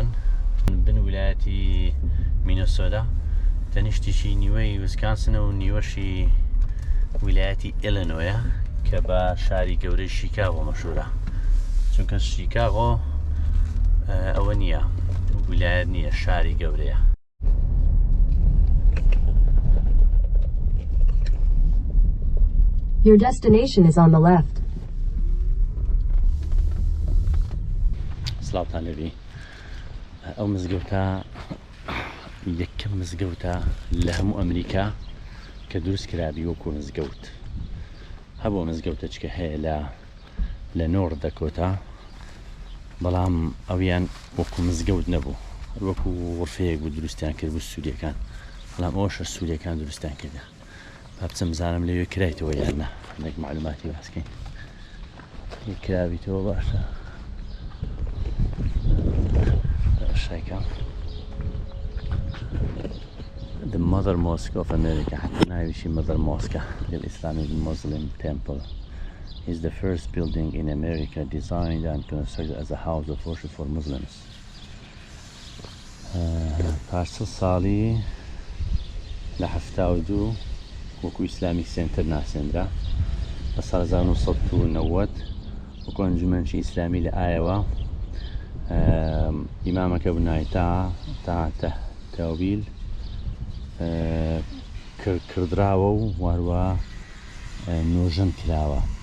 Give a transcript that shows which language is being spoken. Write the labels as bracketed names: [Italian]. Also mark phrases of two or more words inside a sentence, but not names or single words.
[Central Kurdish] بن ویلایەتی مینۆسۆتا تەنیشتیشی نیوەی ویسکانسنە و نیوەشی ویلایەتی ئیلینۆیە کە بە شاری گەورەی شیکاغۆ مەشهورە، چونکە شیکاغۆ ئەوە نییە، ویلایەت نییە، شاری گەورەیە. [English] Your destination is on the left. [Central Kurdish] سلااوتان لەبێ. ئەو مزگەوتە یەکەم مزگەوتە لە هەموو ئەمریکا کە دروست کرابی وەکو مزگەوت. هەبوو مزگەوتە چکە هەیە لە نۆڕ دەکۆتا، بەڵام ئەویان وەکو مزگەوت نەبوو، وەکو غورفەیەک بوو دروستیان کرد بوو سووریەکان، بەڵام ئەوەشە سووریەکان دروستیان کردە. با بچم بزانم لەوێ کرایتەوە یاننا، هەندێک معلوماتی باسکەین. کرابیتەوە باشە شایکە. [English] The Mother Mosque of America، [Central Kurdish] حتى ناویشی [English] Mother Mosque للإسلامي Muslim Temple is the first building in America designed and constructed as a house of worship for Muslims. [Central Kurdish] پارسەڵ ساڵی لە 72 وەکو ئیسلامی سنتر ناسێنرا، بە ساڵ 1990 وەکو ئەنجومەنی ئیسلامی لە ئایەوا ئیمامەکە بنای تا تەویل کردراوە و واروە نۆژەن کراوە.